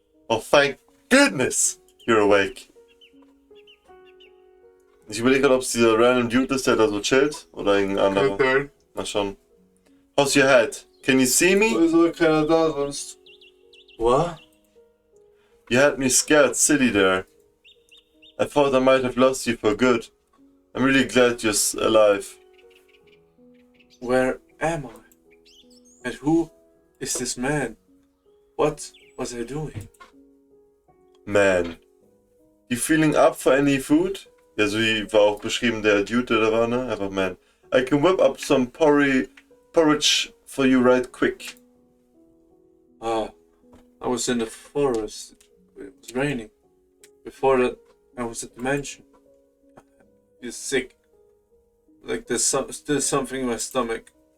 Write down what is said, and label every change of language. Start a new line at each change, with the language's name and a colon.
English: Oh, thank goodness you're awake.
German: Ich überlege gerade, ob es dieser random Dude ist, der da so chillt, oder irgendein anderer. Mal schauen.
English: How's your head? Can you see me?
German: Wieso keiner da sonst?
English: What? You had me scared silly there. I thought I might have lost you for good. I'm really glad you're alive. Where am I? And who is this man? What was I doing? Man. You feeling up for any food?
German: Ja, so wie war auch beschrieben der Dude, der da war, ne? Einfach man.
English: I can whip up some porridge for you right quick. Ah, I was in the forest. It was raining. Before that, I was at the mansion. You're sick. Like there's still something in my stomach.